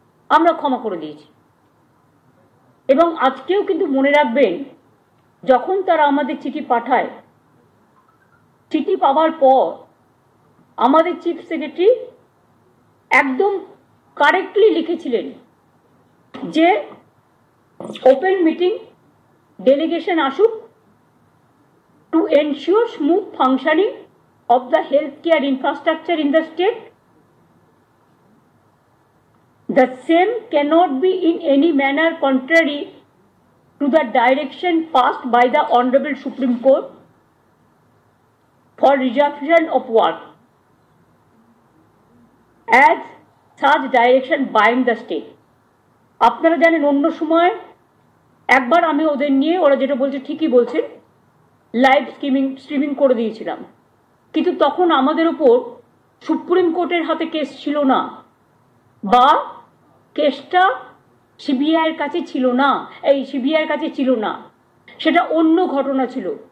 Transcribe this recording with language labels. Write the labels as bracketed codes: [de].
[bn] আমরা ক্ষমা করে দিয়েছি এবং আজকেও কিন্তু মনে রাখবেন, যখন তারা আমাদের চিঠি পাঠায়, চিঠি পাওয়ার পর আমাদের চিফ সেক্রেটারি একদম কারেক্টলি লিখেছিলেন যে ওপেন মিটিং, ডেলিগেশন আসুক [en] To ensure smooth functioning of the healthcare infrastructure in the state. The same cannot be in any manner contrary to the direction passed by the Honorable Supreme Court for resumption of work, as such direction bind the state. [bn] আপনারা জানেন, অন্য সময় একবার আমি ওদের নিয়ে, ওরা যেটা বলছে ঠিকই বলছে, লাইভ স্ট্রিমিং করে দিয়েছিলাম, কিন্তু তখন আমাদের উপর সুপ্রিম কোর্টের হাতে কেস ছিল না, বা কেসটা সিবিআইয়ের কাছে ছিল না, সিবিআইয়ের কাছে ছিল না, সেটা অন্য ঘটনা ছিল।